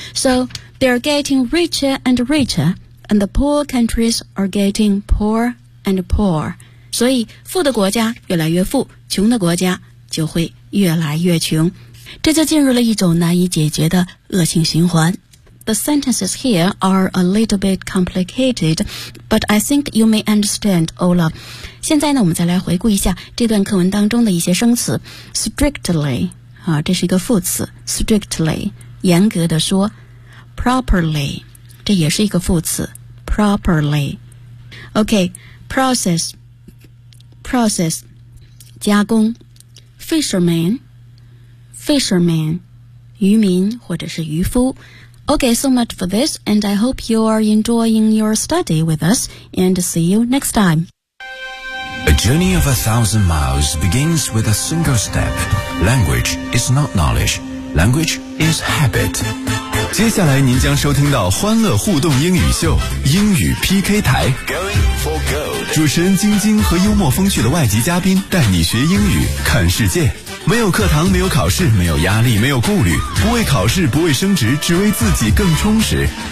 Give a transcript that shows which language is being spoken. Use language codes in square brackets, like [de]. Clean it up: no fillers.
[en] So they're getting richer and richer and the poor countries are getting poor and poor. [zh] 所以富的国家越来越富，穷的国家就会越来越穷，这就进入了一种难以解决的恶性循环。 [en] the sentences here are a little bit complicated, but I think you may understand, Olaf. [zh] 现在呢，我们再来回顾一下这段课文当中的一些生词。 Strictly, 啊，这是一个副词。Strictly, 严格的说。 Properly, 这也是一个副词。Properly. Okay, process, 加工。 Fisherman, 渔民或者是渔夫。 [en] Okay, so much for this, and I hope you are enjoying your study with us, and see you next time. A journey of 1,000 miles begins with a single step. Language is not knowledge. Language is habit. [zh] 接下来您将收听到欢乐互动英语秀，英语 PK 台。 [en] Going for gold. [zh] 主持人晶晶和幽默风趣的外籍嘉宾带你学英语，看世界。没有课堂，没有考试，没有压力，没有顾虑，不为考试，不为升职，只为自己更充实。